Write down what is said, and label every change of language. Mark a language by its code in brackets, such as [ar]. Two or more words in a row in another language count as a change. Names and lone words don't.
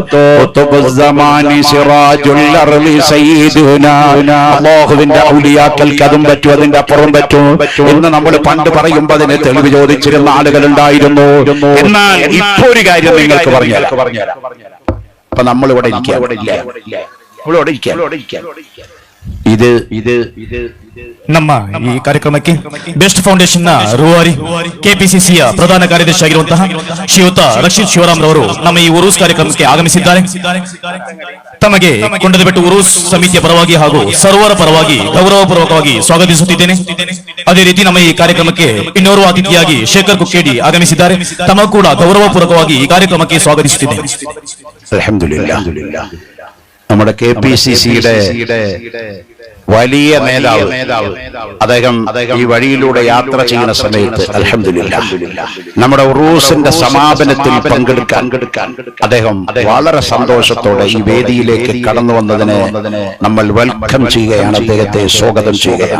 [ml] അല്ലാഹുവിന്റെ ഔലിയാക്കൾക്ക് അതും പറ്റും, അതിന്റെ അപ്പുറം പറ്റും എന്ന് നമ്മൾ പണ്ട് പറയുമ്പോ അതിന് തെളിവ് ചോദിച്ചിരുന്ന ആളുകൾ ഉണ്ടായിരുന്നു. എന്നാൽ ഇപ്പൊ ഒരു ಕಾര്യം നിങ്ങൾക്ക് പറഞ്ഞുതരാം. അപ്പൊ നമ്മളിവിടെ ഇത് [kn] ನಮ್ಮ ಈ ಕಾರ್ಯಕ್ರಮಕ್ಕೆ ಬೆಸ್ಟ್ ಫೌಂಡೇಶನ್ ನ ರೂವಾರಿ ಕೆಪಿಸಿಸಿಯ ಪ್ರಧಾನ ಕಾರ್ಯದರ್ಶಿಯಾಗಿರುವಂತಹ ಶ್ರೀಯುತ ರಕ್ಷಿತ್ ಶಿವರಾಮ್ ರವರು ನಮ್ಮ ಈ ಉರೂಸ್ ಕಾರ್ಯಕ್ರಮಕ್ಕೆ ಆಗಮಿಸಿದ್ದಾರೆ. ತಮಗೆ ಕೊಂಡದಬೆಟ್ಟು ಉರೂಸ್ ಸಮಿತಿಯ ಪರವಾಗಿ ಹಾಗೂ ಸರ್ವರ ಪರವಾಗಿ ಗೌರವಪೂರ್ವಕವಾಗಿ ಸ್ವಾಗತಿಸುತ್ತಿದ್ದೇನೆ. ಅದೇ ರೀತಿ ನಮ್ಮ ಈ ಕಾರ್ಯಕ್ರಮಕ್ಕೆ ಇನ್ನೋರ್ವ ಅತಿಥಿಯಾಗಿ ಶೇಖರ್ ಕುಕ್ಕೇಡಿ ಆಗಮಿಸಿದ್ದಾರೆ. ತಮ್ಮ ಕೂಡ ಗೌರವಪೂರ್ವಕವಾಗಿ ಈ ಕಾರ್ಯಕ್ರಮಕ್ಕೆ ಸ್ವಾಗತಿಸುತ್ತಿದ್ದೇನೆ. [ar] الحمد لله. [ml] നമ്മുടെ കെപിസിസിയുടെ വലിയ നേതാവ് അദ്ദേഹം ഈ വഴിയിലൂടെ യാത്ര ചെയ്യുന്ന സമയത്ത് [ar] الحمد لله [ml] നമ്മുടെ ഉറൂസിന്റെ സമാപനത്തിൽ പങ്കെടുക്കാൻ അദ്ദേഹം വളരെ സന്തോഷത്തോടെ ഈ വേദിയിലേക്ക് കടന്നു വന്നതിനെ നമ്മൾ വെൽക്കം ചെയ്യുകയാണ്, അദ്ദേഹത്തെ സ്വാഗതം ചെയ്യുകയാണ്.